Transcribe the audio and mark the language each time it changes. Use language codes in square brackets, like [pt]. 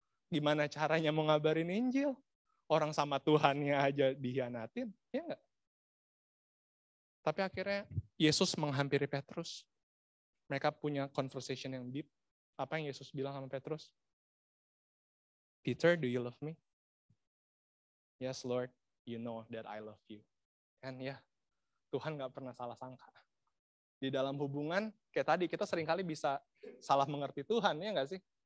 [id] Gimana caranya mau ngabarin Injil? Orang sama Tuhannya aja dikhianatin, ya enggak? Tapi akhirnya Yesus menghampiri Petrus. Mereka punya conversation yang deep. Apa yang Yesus bilang sama Petrus? [en] Peter, do you love me? Yes, Lord, you know that I love you. [id] And ya, Tuhan nggak pernah salah sangka. Di dalam hubungan, kayak tadi, kita seringkali bisa salah mengerti Tuhan, ya nggak sih?